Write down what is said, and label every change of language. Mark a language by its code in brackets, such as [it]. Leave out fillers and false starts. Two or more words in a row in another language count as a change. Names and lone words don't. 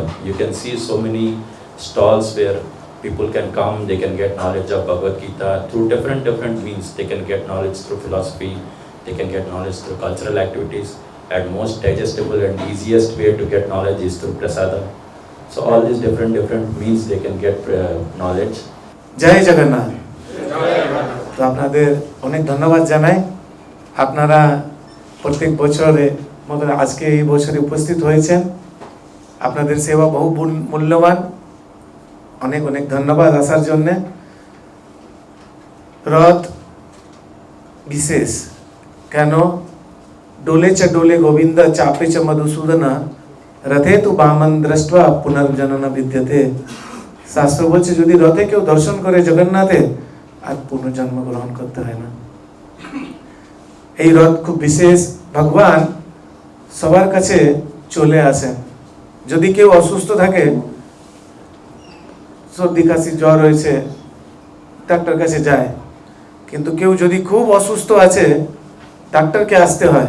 [en] You can see so many stalls where people can come, they can get knowledge of Bhagavad Gita through different means. They can get knowledge through philosophy, they can get knowledge through cultural activities, and most digestible and easiest way to get knowledge is through prasada. So all these different means they can get knowledge. [bn] জয় জগন্নাথ। তো আপনাদের অনেক ধন্যবাদ জানাই, আপনারা প্রত্যেক বছরে মতো আজকে এই বছরে উপস্থিত হয়েছেন। আপনাদের সেবা বহু মূল্যবান, অনেক অনেক ধন্যবাদ আসার জন্যে। রথ বিশেষ কেন [sa] डोले च डोले गोविंद चापे च मधुसूदन रथे तु बामन दृष्ट्वा पुनर्जनन विद्यते। [bn] শাস্ত্র বলছে যদি রথে কেউ দর্শন করে জগন্নাথে আর পুনর্জন্ম গ্রহণ করতে হয় না। এই রথ খুব বিশেষ, ভগবান সবার কাছে চলে আসেন। যদি কেউ অসুস্থ থাকে, সর্দি কাশি জ্বর হয়েছে, ডাক্তার কাছে যায়, কিন্তু কেউ যদি খুব অসুস্থ আছে ডাক্তারকে আসতে হয়।